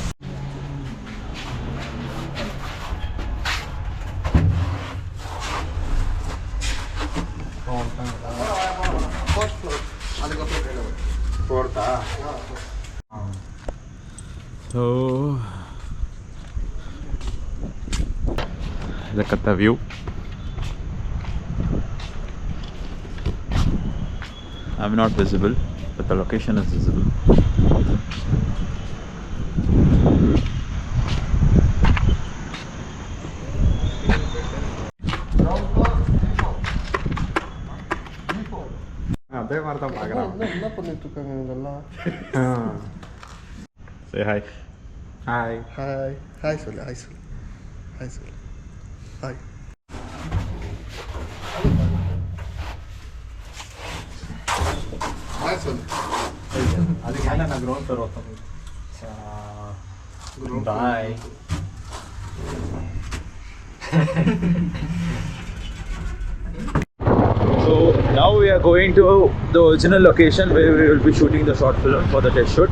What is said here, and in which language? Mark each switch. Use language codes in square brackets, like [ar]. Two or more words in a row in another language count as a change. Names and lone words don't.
[en] So look at the view. I'm not visible, but the location is visible. [ta] அதே மாதிரி தான் பார்க்குறேன். என்ன பண்ணிட்டு இருக்காங்க இதெல்லாம்? [en] Say hi. [ta] Hi. Hi. Hi சொல்லு. Hi சொல்லு. Hi சொல்லு. Hi. Hi சொல்லு. அதுக்கு என்ன நான் [en] ground floor [ta] ஓட்டணும். Bye. [en] So now now we are going to the original location where we will be shooting the short film for the test shoot.